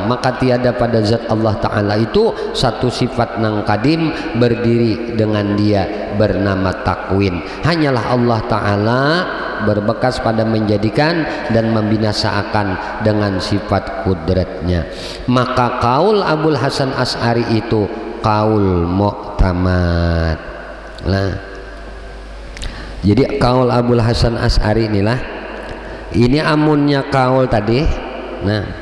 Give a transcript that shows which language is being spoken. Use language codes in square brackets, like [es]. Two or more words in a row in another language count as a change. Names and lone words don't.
[bjn] Maka tiada pada zat Allah Ta'ala itu satu sifat nang kadim berdiri dengan dia bernama takwin. Hanyalah Allah Ta'ala berbekas pada menjadikan dan membinasakan dengan sifat kudratnya. Maka kaul Abul Hasan Asy'ari itu kaul mu'tamad. Nah, jadi kaul Abul Hasan Asy'ari inilah, ini amunnya kaul tadi. Nah,